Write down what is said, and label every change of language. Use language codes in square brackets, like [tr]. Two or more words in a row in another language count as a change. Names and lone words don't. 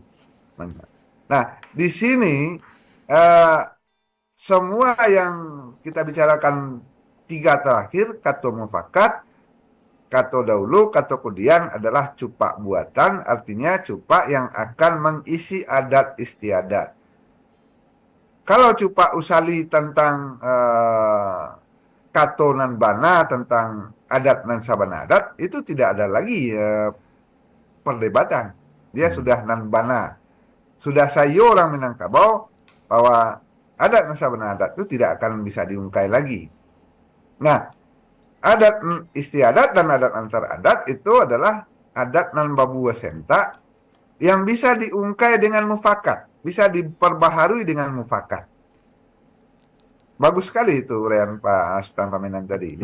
[id] Nah, di sini semua yang kita bicarakan tiga terakhir, kata mufakat, [min] Kato dahulu, kato kemudian [id] adalah cupak buatan, artinya cupak yang akan mengisi adat istiadat. Kalau cupak usali tentang [min] kato nan bana, [id] tentang [min] adat nan sabana adat, [id] itu tidak ada lagi perdebatan. Dia sudah [min] nan bana. [id] Sudah sayo orang Minangkabau bahwa [min] adat nan sabana adat [id] itu tidak akan bisa diungkai lagi. Nah, adat istiadat dan adat antar adat itu adalah [min] adat nan babu wasenta [id] yang bisa diungkai dengan mufakat, bisa diperbaharui dengan mufakat. Bagus sekali itu Rian Pak Sultan Paminan tadi.